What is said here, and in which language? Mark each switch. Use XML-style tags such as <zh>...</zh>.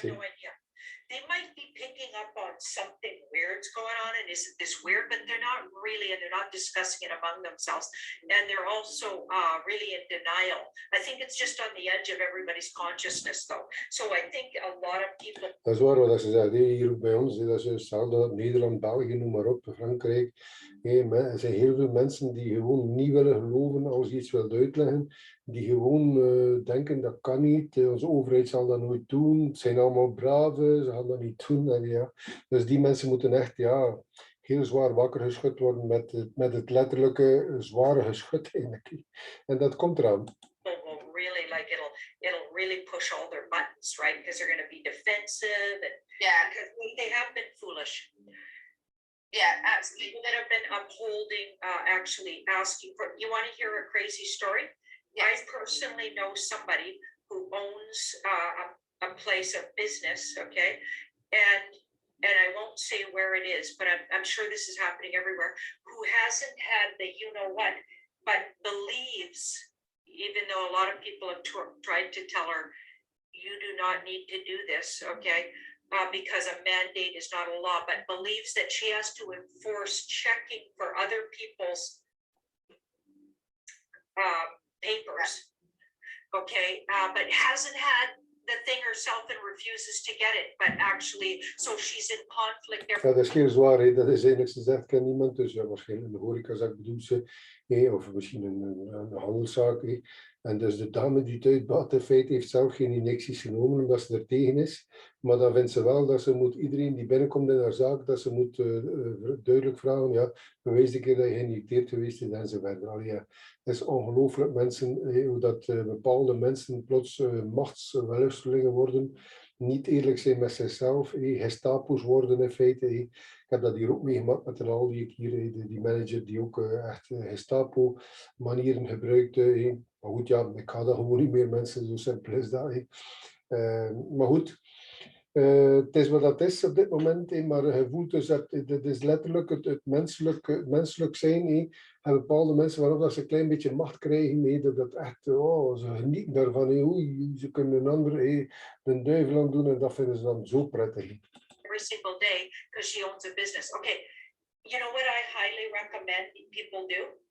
<en>They have no idea. They might be picking up on something weird's going on and isn't this weird? But they're not really, and they're not discussing it among themselves. And they're also really in denial. I think it's just on the edge of everybody's consciousness though. So I think a lot of people.</en> <nl>Dat is waar wat ze zeggen, hier ook bij ons, dat is hetzelfde, Nederland, België, noem maar op, Frankrijk. Er zijn heel veel mensen die gewoon niet willen geloven als je iets wilt uitleggen, die gewoon denken dat kan niet, onze overheid zal dat nooit doen, het zijn allemaal brave, ze gaan dat niet doen. En ja. Dus die mensen moeten echt heel zwaar wakker geschud worden met het letterlijke zware geschud eigenlijk. En dat komt eraan.</nl> <en>Really like it'll really push all their buttons, right? Because they're going to be defensive and because they have been foolish. Yeah, absolutely. People that have been upholding, actually asking for. You want to hear a crazy story? Yes. I personally know somebody who owns a place of business, okay, and I won't say where it is, but I'm sure this is happening everywhere. Who hasn't had the you know what, but believes. Even though a lot of people have tried to tell her, you do not need to do this, okay, because a mandate is not a law, but believes that she has to enforce checking for other people's papers, okay, but hasn't had the thing herself and refuses to get it, but actually, so she's in conflict.</en> <nl>Ja, dat is heel zwaar, hè. Dat is eigenlijk, ze zegt, ken niemand, dus ja, waarschijnlijk een horecazaak bedoelt ze, of misschien een handelszaak. Hè. En dus de dame die het uitbaat, in feite heeft zelf geen injecties genomen omdat ze er tegen is, maar dan vindt ze wel dat ze moet, iedereen die binnenkomt in haar zaak, dat ze moet duidelijk vragen, ja, bewijs de keer dat je geïnjecteerd geweest is enzovoort. Allee, ja. Het is ongelooflijk mensen, hoe dat bepaalde mensen plots machtswellustelingen worden, niet eerlijk zijn met zichzelf, Gestapo's worden in feite. Ik heb dat hier ook meegemaakt met een al die ik hier, die manager die ook echt Gestapo manieren gebruikte. Maar goed, ja, ik ga dat gewoon niet meer mensen, zo simpel is dat. Maar goed, het is wat dat is op dit moment, maar je voelt dus dat het is letterlijk het menselijk zijn. En bepaalde mensen waarop dat ze een klein beetje macht krijgen, dat dat echt, ze genieten daarvan. Ze kunnen een ander de duivel aan doen en dat vinden ze dan zo prettig.</nl> <en>Every single day because she owns a business. Okay, you know what I highly recommend people do?</en>